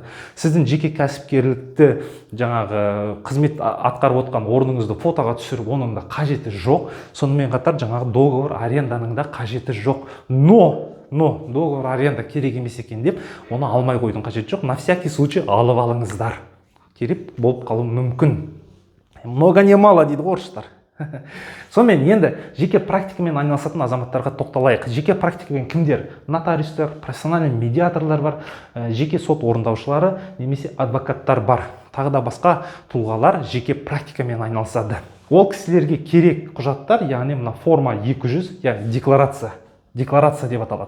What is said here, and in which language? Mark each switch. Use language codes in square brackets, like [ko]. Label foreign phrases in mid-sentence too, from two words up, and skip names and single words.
[kk] Сіздің жеке кәсіпкерлікті жаңағы қызмет атқарып отқан орныңызды фотоға түсіріп, оның да қажеті жоқ. Сонымен қатар жаңағы [ru] договор аренданың [kk] да қажеті жоқ. [ru] Но договор аренда [kk] керек емес екен деп, оны алмай қойдың қажеті жоқ. [ru] На всякий случай [kk] алып алыңыздар. Керек болып қалуы мүмкін. [ru] много не мало [kk] дейді ғой орыстар. Сонымен енді жеке практикамен айналысатын азаматтарға тоқталайық. Жеке практикамен кімдер? Нотариустар, профессиональный медиаторлар бар, жеке сот орындаушылары немесе адвокаттар бар. Тағы да басқа тұлғалар жеке практикамен айналысады. Ол кісілерге керек құжаттар, яғни мына форма 200, яғни декларация деп аталады.